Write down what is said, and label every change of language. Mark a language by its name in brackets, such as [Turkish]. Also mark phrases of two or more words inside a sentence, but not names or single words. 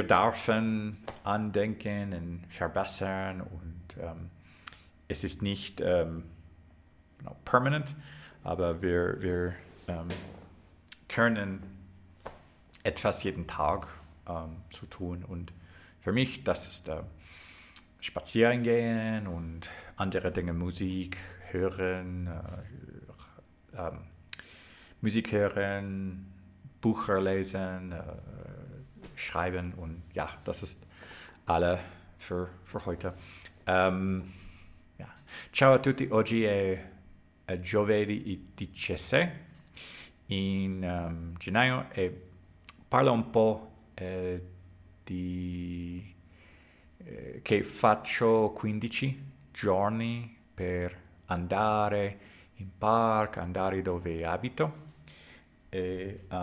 [German] dürfen andenken und verbessern und es ist nicht permanent, aber wir können etwas jeden Tag zu tun und für mich das ist spazieren gehen und andere Dinge, Musik hören, Bücher lesen, schreiben und ja, das ist alle für heute. Ja. [Italian] Ciao a tutti, oggi è giovedì 17 in gennaio e parlo un po' di che faccio 15 giorni per andare in parco, andare dove abito e